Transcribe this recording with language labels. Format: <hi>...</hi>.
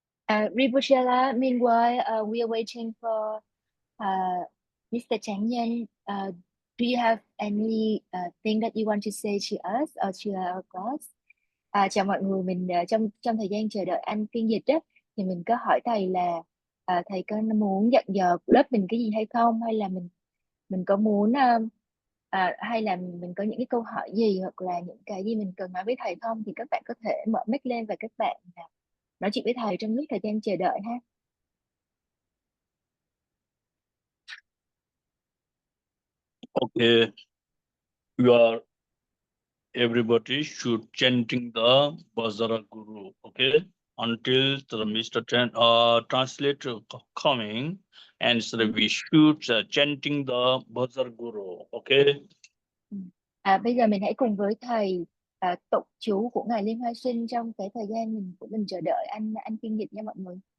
<en>Ribushela, meanwhile, we are waiting for Mr. Chang Nhân. Do you have any thing that you want to say to us or to our class?</en> <vi>Chào mọi người, mình trong trong thời gian chờ đợi anh phiên dịch á, thì mình có hỏi thầy là thầy có muốn dặn dò lớp mình cái gì hay không, hay là mình có muốn hay là mình có những cái câu hỏi gì hoặc là những cái gì mình cần nói với thầy không, thì các bạn có thể mở mic lên và các bạn nói chuyện với thầy trong lúc thời gian chờ đợi ha.</vi> <en>Okay, everybody should chanting the Vajra Guru, okay? Until the Mr. Translator coming, and so we should chanting the Vajra Guru, okay?</en> <vi>Bây giờ mình hãy cùng với thầy tụng chú của ngài Liên Hoa Sinh trong cái thời gian của mình chờ đợi anh phiên dịch nha mọi người.</vi>